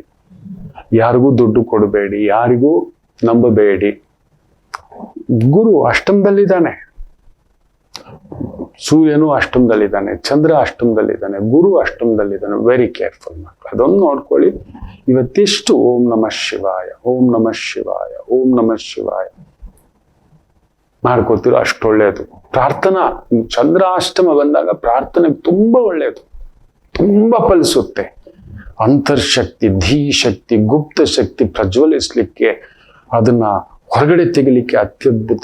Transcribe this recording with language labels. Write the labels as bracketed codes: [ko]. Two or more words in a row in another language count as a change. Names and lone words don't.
[kn] ಯಾರಿಗೂ ದುಡ್ಡು ಕೊಡಬೇಡಿ, ಯಾರಿಗೂ ನಂಬಬೇಡಿ. ಗುರು ಅಷ್ಟಮದಲ್ಲಿದ್ದಾನೆ, ಸೂರ್ಯನು ಅಷ್ಟಮದಲ್ಲಿದ್ದಾನೆ, ಚಂದ್ರ ಅಷ್ಟಮದಲ್ಲಿದ್ದಾನೆ, ಗುರು ಅಷ್ಟಮದಲ್ಲಿದ್ದಾನೆ. [en] very careful [kn] ಮಕ್ಕಳು, ಅದೊಂದು ನೋಡ್ಕೊಳ್ಳಿ. ಇವತ್ತಿಷ್ಟು [sa] ಓಂ ನಮಃ ಶಿವಾಯ, ಓಂ ನಮಃ ಶಿವಾಯ, ಓಂ ನಮಃ ಶಿವಾಯ [kn] ಮಾಡ್ಕೋತಿರೋ ಅಷ್ಟು ಒಳ್ಳೆಯದು. ಪ್ರಾರ್ಥನಾ, ಚಂದ್ರ ಅಷ್ಟಮ ಬಂದಾಗ ಪ್ರಾರ್ಥನೆ ತುಂಬಾ ಒಳ್ಳೆಯದು, ತುಂಬಾ ಫಲಿಸುತ್ತೆ. ಅಂತರ್ಶಕ್ತಿ, ಧೀಶಕ್ತಿ, ಗುಪ್ತ ಶಕ್ತಿ ಪ್ರಜ್ವಲಿಸ್ಲಿಕ್ಕೆ, ಅದನ್ನ ಹೊರಗಡೆ ತೆಗಿಲಿಕ್ಕೆ ಅತ್ಯದ್ಭುತ.